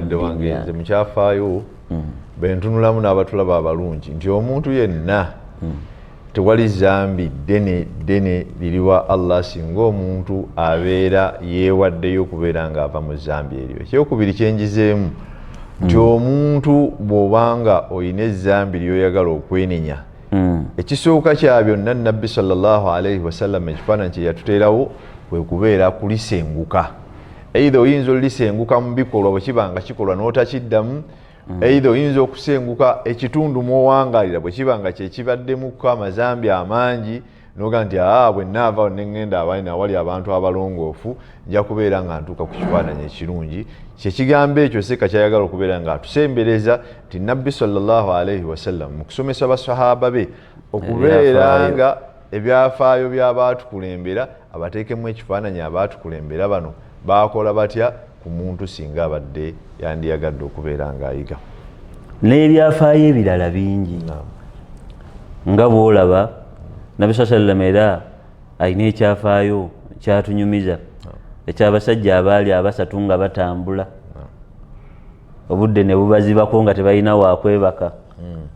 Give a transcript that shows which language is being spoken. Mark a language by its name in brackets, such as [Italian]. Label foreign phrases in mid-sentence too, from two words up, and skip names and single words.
[Ganda] nze mukyafaayo bwe ntunulamu n'abatulaba abalungi nti omuntu yenna tewali zambi ddene liriwa Allah singa omuntu abeera yeewaddeyo okubeera ng'ava mu zambi eryo. Ekyokubiri kyenjizeemu nti omuntu bw'obanga olina ezzambi ly'oyagala okwenenya ekisooka kya byonna nabbi [Arabic] صلى الله عليه وسلم [Ganda] ekifaananyi kye yatuteerawo kwe kubeera kulisenguka. Either oyinza olisenguka mu bikolwa bwe kiba nga kikolwa n'otakiddamu, either oyinza okusenguka ekitundu mw'owangalira bwe kiba nga kyekibaddemuko amazambi amangi noga nti bwe naava ne ŋŋenda awali abantu abalongoofu nja kubeera nga ntuuka ku kifaananyi ekirungi. Kyekigambo ekyo seka kyayagala okubeera nga atusembereza nti nabbi [Arabic] صلى الله عليه وسلم [Ganda] mu kusomesa basahaba be okubeera nga ebyafaayo by'abaatukulembera abateekemu ekifaananyi abaatukulembera bano baakola batya ku muntu singa abadde yandiyagadde okubeera ng'ayiga. N'ebyafaayo ebirala bingi nga bw'olaba Nabi sallam era alina ekyafaayo kyatunyumiza ekyabasajja abaali abasatu nga batambula obudde ne bubazibako nga tebalina wakwebaka ne